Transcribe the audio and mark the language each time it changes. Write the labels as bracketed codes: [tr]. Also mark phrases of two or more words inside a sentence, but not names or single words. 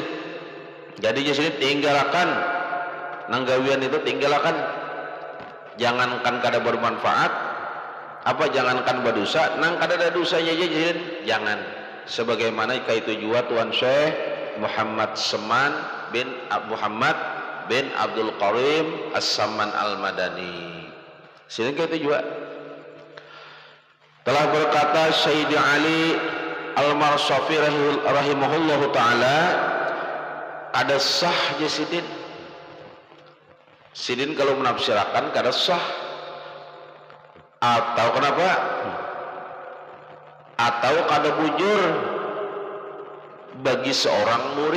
[bjn] Jadi di sini tinggalkan nang gawian itu, tinggalkan. Jangankan kada bermanfaat, apa jangankan berdosa, nang kada ada dosanya aja jangan. Sebagaimana itu juga Tuan Syekh Muhammad Seman bin Muhammad bin Abdul Karim As-Saman Al-Madani. Sini itu juga telah berkata Sayyidi Ali Al-Marsafi [ar] رحمه الله تعالى, [bjn] ada sah jasidin. Sidin kalau menafsirkan kada sah. Atau kenapa? Atau kada bujur bagi seorang murid.